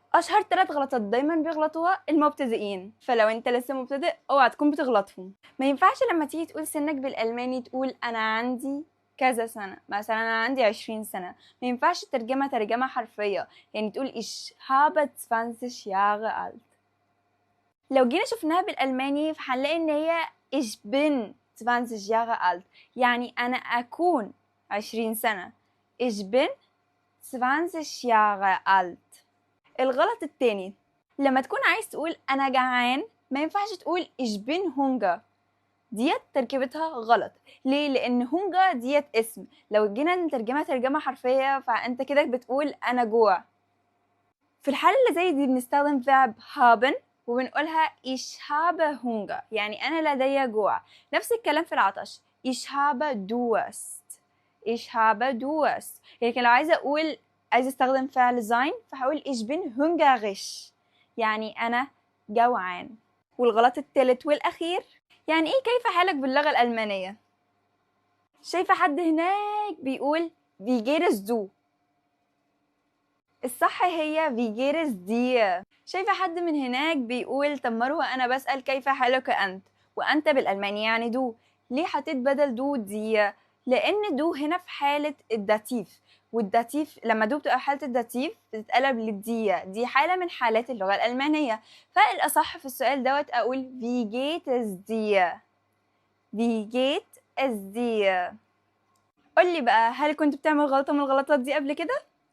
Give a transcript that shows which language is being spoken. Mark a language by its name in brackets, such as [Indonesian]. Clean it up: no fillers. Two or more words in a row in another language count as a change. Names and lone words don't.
[Arabic] اشهر 3 غلطات دايما بيغلطوها المبتدئين، فلو انت لسه مبتدئ اوعى تكون بتغلطهم. ما ينفعش لما تيجي تقول سنك بالالماني تقول انا عندي كذا سنة، مثلا انا عندي 20 سنة. ما ينفعش ترجمة ترجمة حرفية، يعني تقول [German] ich habe 20 Jahre alt. [Arabic] لو جينا شفناها بالالماني فهنلاقي ان هي [German] ich bin 20 Jahre alt، [Arabic] يعني انا اكون 20 سنة. [German] ich bin 20 Jahre alt. [Arabic] الغلط التاني، لما تكون عايز تقول انا جعان ما ينفعش تقول [German] ich bin Hunger. [Arabic] ديت تركيبتها غلط. ليه؟ لان هونجا ديت اسم، لو جينا نترجمها ترجمة حرفية فانت كده بتقول انا جوع. في الحالة اللي زي دي بنستخدم verb haben وبنقولها [German] ich habe Hunger، [Arabic] يعني انا لدي جوع. نفس الكلام في العطش [German] ich habe Durst. ich habe Durst. [Arabic] لكن لو عايزة استخدم فعل sein فهقول [German] ich bin hungrig، [Arabic] يعني انا جوعان. والغلط الثالث والاخير، يعني ايه كيف حالك باللغة الألمانية؟ شايفة حد هناك بيقول [German] wie geht es du؟ [Arabic] الصح هي [German] wie geht es dir. [Arabic] شايفة حد من هناك بيقول طب مروة أنا بسأل كيف حالك أنت، وأنت بالألماني يعني دو، ليه حطيت بدل دو دي؟ لأن دو هنا في حالة الداتيف، والداتيف لما دو بتبقى في حالة الداتيف بتتقلب للدي، دي حالة من حالات اللغة الألمانية. فالأصح في السؤال دوت أقول [German] wie geht es dir؟ wie geht es dir؟ [Arabic] قولي بقى، هل كنت بتعمل غلطة من الغلطات دي قبل كده؟